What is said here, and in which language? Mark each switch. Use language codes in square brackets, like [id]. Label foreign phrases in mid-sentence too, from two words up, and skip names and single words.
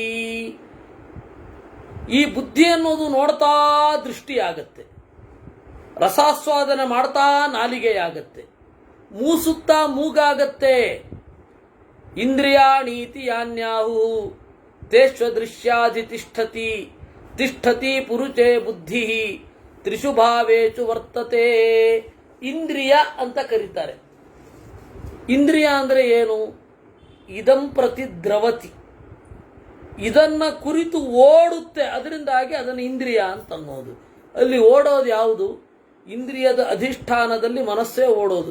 [kn] ಈ ಬುದ್ಧಿ ಅನ್ನೋದು ನೋಡ್ತಾ ದೃಷ್ಟಿಯಾಗತ್ತೆ, ರಸಾಸ್ವಾದನೆ ಮಾಡ್ತಾ ನಾಲಿಗೆಯಾಗತ್ತೆ, ಮೂಸುತ್ತಾ ಮೂಗಾಗತ್ತೆ. [sa] ಇಂದ್ರಿಯಾಣೀತಿ ಯಾನ್ಯಾಹು ತೇಷ್ವದೃಶ್ಯಾಧಿ ತಿಷ್ಠತಿ ತಿಷ್ಠತಿ ಪುರುಚೇ ಬುದ್ಧಿ ತ್ರಿಷು ಭಾವೇಚು ವರ್ತತೆ. [kn] ಇಂದ್ರಿಯ ಅಂತ ಕರೀತಾರೆ. ಇಂದ್ರಿಯ ಅಂದ್ರೆ ಏನು? [sa] ಇದಂ ಪ್ರತಿ ದ್ರವತಿ, [kn] ಇದನ್ನ ಕುರಿತು ಓಡುತ್ತೆ, ಅದರಿಂದಾಗಿ ಅದನ್ನು ಇಂದ್ರಿಯ ಅಂತ ಅನ್ನೋದು. ಅಲ್ಲಿ ಓಡೋದು ಯಾವುದು? ಇಂದ್ರಿಯದ ಅಧಿಷ್ಠಾನದಲ್ಲಿ ಮನಸ್ಸೇ ಓಡೋದು.